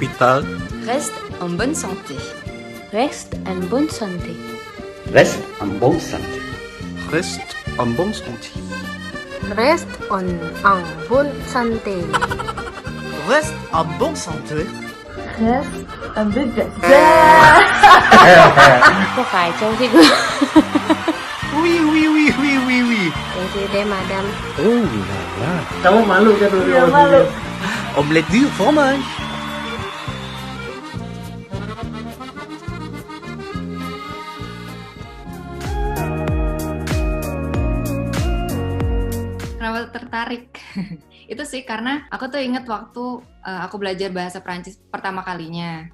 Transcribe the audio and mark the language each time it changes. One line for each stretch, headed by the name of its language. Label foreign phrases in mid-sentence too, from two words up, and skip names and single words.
French: Reste en bonne santé. Reste en bonne santé. Reste en bonne santé. Reste en bonne santé. Reste en bonne santé. Reste en bonne santé. Reste un peu
Indonesian: Kok kacau sih gue?
French: Oui, oui, oui, oui, oui, oui. Désolé madame. Oh là là.
Indonesian: Kamu malu kan? Iya malu.
French: Omelette du fromage.
Indonesian: Kenapa tertarik? Itu sih karena aku tuh inget waktu aku belajar bahasa Prancis pertama kalinya.